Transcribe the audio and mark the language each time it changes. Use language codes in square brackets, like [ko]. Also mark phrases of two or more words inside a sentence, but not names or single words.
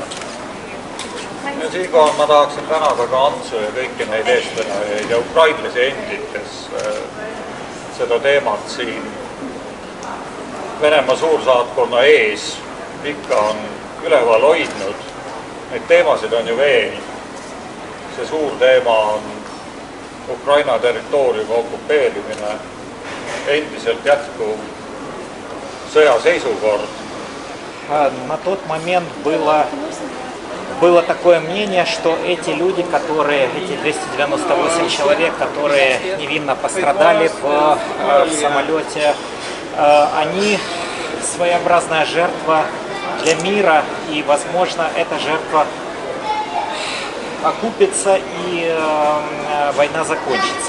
[et] Ja siinkohal ma tahaksin tänada ka Antsu ja kõiki neid eestvedajaid ja ukrainlasi endid, kes seda teemat siin Venemaa suursaatkonna ees ikka on üleval hoidnud. Neid teemasid on ju veel. See suur teema on Ukraina territooriumi okupeerimine, endiselt jätkuv sõjaseisukord. [ru] На тот момент было такое мнение, что эти люди, эти 298 человек, которые невинно пострадали в самолете, они своеобразная жертва для мира, и, возможно, эта жертва окупится и война закончится.